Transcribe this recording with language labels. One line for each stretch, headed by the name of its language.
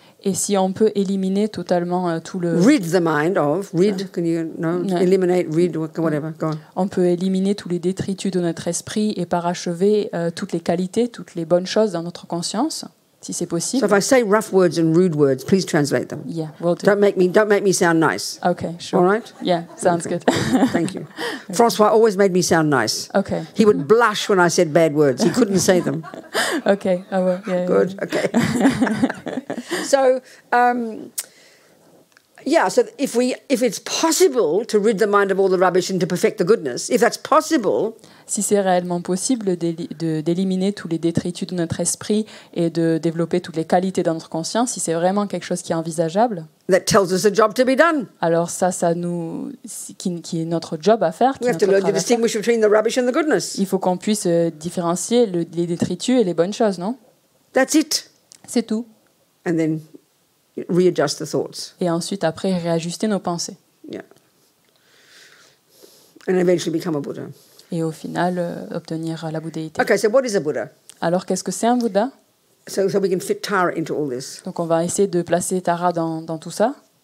French: Et si on peut éliminer totalement tout le...
English: Rid the mind of, can you, no, No. eliminate, rid, whatever, go on.
French: On peut éliminer tous les détritus de notre esprit et parachever toutes les qualités, toutes les bonnes choses dans notre conscience, si c'est
English: So
French: possible.
English: if I say rough words and rude words, please translate them. Yeah, will do. Don't make me sound nice. Okay, sure. All right? Yeah, sounds Okay. good. Thank you. Francois always made me sound nice. Okay. He would blush when I said bad words. He couldn't say them. Okay, I will. Yeah, Good. Okay. So, Yeah, so if it's possible to rid the mind of all the rubbish and to perfect the goodness, if that's possible,
French: si c'est réellement possible d'éliminer tous les détritus de notre esprit et de développer toutes les qualités dans notre conscience, si c'est vraiment quelque chose qui est envisageable,
English: that tells us a job to be done.
French: alors ça nous, qui est notre job à faire.
English: We have to learn to distinguish between the rubbish and the goodness.
French: Il faut qu'on puisse différencier les détritus et les bonnes choses, non?
English: That's it.
French: C'est tout.
English: And then readjust the thoughts.
French: Et ensuite, après, réajuster nos pensées.
English: Yeah. And eventually become a Buddha.
French: Et au final, obtenir la bouddhéité.
English: Okay, so what is a Buddha?
French: Alors, qu'est-ce que c'est un Bouddha?
English: So we can fit Tara into all this.
French: Donc, on va essayer de placer Tara dans tout ça.